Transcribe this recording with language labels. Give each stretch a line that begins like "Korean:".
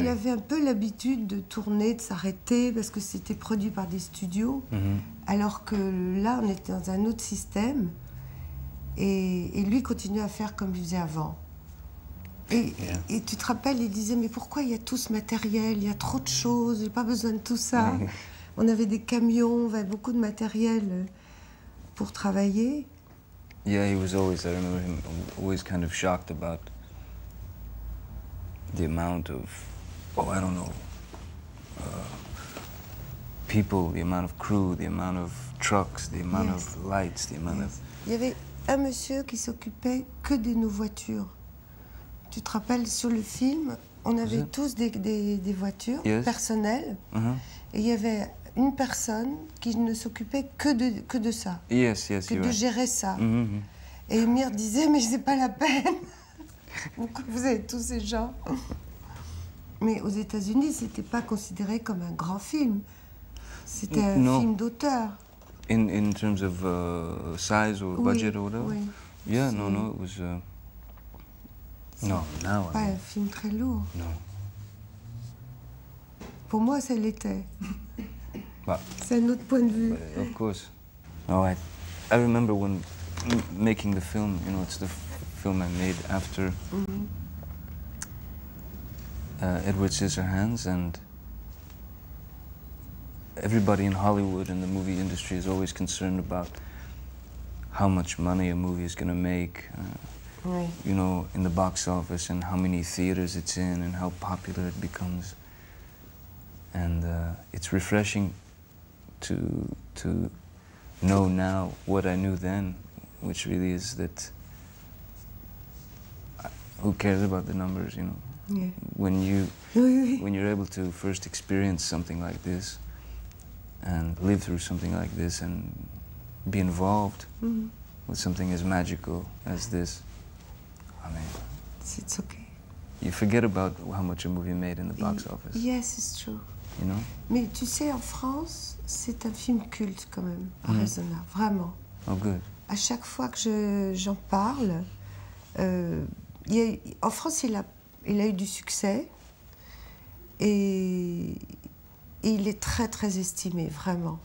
French: il avait un peu l'habitude de tourner, de s'arrêter, parce que c'était produit par des studios, alors que là, on était dans un autre système, et lui continuait à faire comme il faisait avant. Et tu te rappelles, il disait, mais pourquoi il y a tout ce matériel, il y a trop de choses, j'ai pas besoin de tout ça. On avait des camions, on avait beaucoup de matériel pour travailler.
English: Yeah, he was always, I remember him always kind of shocked about the amount of, oh, I don't know, people, the amount of crew, the amount of trucks, the amount Yes. of lights, the amount of...
French: Il y avait un monsieur qui s'occupait que de nos voitures. Tu te rappelles, sur le film, on avait Oui. tous des voitures
English: Yes.
French: personnelles. Uh-huh. Et il y avait une personne qui ne s'occupait que de ça,
English: Yes, yes,
French: que
English: you're
French: de
English: right.
French: gérer ça. Mhm. Et Emir disait, mais c'est pas la peine. Pourquoi vous avez tous ces gens? Mais aux États-Unis, c'était pas considéré comme un grand film. C'était un Non. film d'auteur.
English: In terms of size or
French: Oui,
English: budget or whatever?
French: oui.
English: Yeah,
French: C'est-
English: no, it was... No, now
French: Pas
English: I
French: un
English: mean,
French: film très lourd.
English: no.
French: Pour moi, ça l'était.
English: But,
French: C'est un autre point de vue.
English: of course. No, I remember when making the film, you know, it's the film I made after Edward Scissorhands, and everybody in Hollywood and the movie industry is always concerned about how much money a movie is going to make,
French: Oui.
English: you know, in the box office, and how many theaters it's in, and how popular it becomes. And it's refreshing to know now what I knew then, which really is that who cares about the numbers, you know? Yeah. When
French: Oui, oui.
English: when you're able to first experience something like this and live through something like this and be involved Mhm. with something as magical as this, I mean, It's okay. you forget about how much a movie made in the box office, Yes, it's true. you know?
French: Mais tu sais, en France, c'est un film culte quand même, Mhm. raisonnable, vraiment.
English: Oh, good.
French: À chaque fois que j'en parle, en France, il a eu du succès et il est très, très estimé, vraiment.